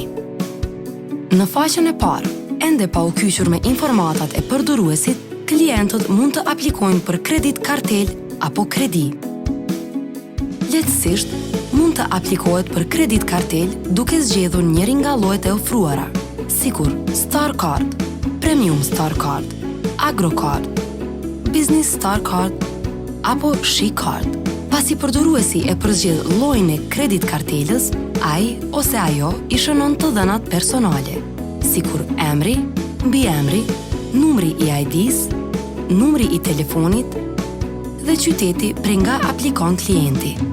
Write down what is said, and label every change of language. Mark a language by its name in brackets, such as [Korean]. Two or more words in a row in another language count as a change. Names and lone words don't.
[Albanian] Në faqen e parë, ende pa u kyçur me informatat e përdoruesit, klientët mund të aplikojnë për kredit kartel apo kredi. Lehtësisht, mund të aplikohet për kredit kartel duke zgjedhur njërin nga llojet e ofruara, sikur Star Card, Premium Star Card, Agro Card, Business Star Card apo She Card. Pasi përdoruesi e përzgjedh llojin e kredit kartelës, ai ose ajo i shënon të dhënat personale, sikur emri, mbiemri, numri i ID-s, numri i telefonit dhe qyteti prej nga aplikon klienti.